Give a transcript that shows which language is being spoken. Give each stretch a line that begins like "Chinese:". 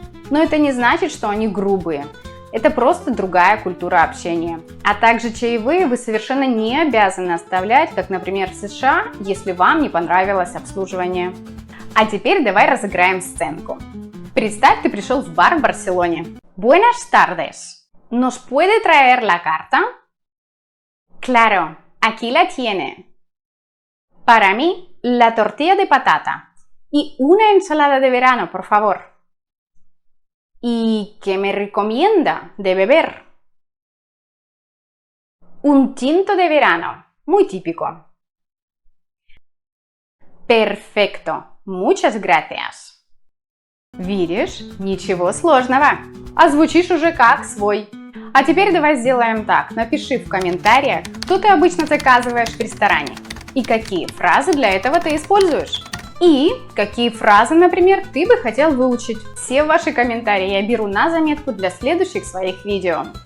Russian: Но это не значит, что они грубые. Это просто другая культура общения. А также чаевые вы совершенно не обязаны оставлять, как, например, в США, если вам не понравилось обслуживание. А теперь давай разыграем сценку. Представь, ты пришел в бар в Барселоне.
Spanish: Buenas tardes. ¿Nos puede traer la carta? Claro, aquí la tiene. Para mí, la tortilla de patata y una ensalada de verano, por favor. ¿Y qué me recomienda de beber? Un tinto de verano, muy típico. Perfecto, muchas gracias.
Russian: Видишь, ничего сложного, а звучишь уже как свой. А теперь давай сделаем так, напиши в комментариях, что ты обычно заказываешь в ресторане и какие фразы для этого ты используешь. И какие фразы, например, ты бы хотел выучить. Все ваши комментарии я беру на заметку для следующих своих видео.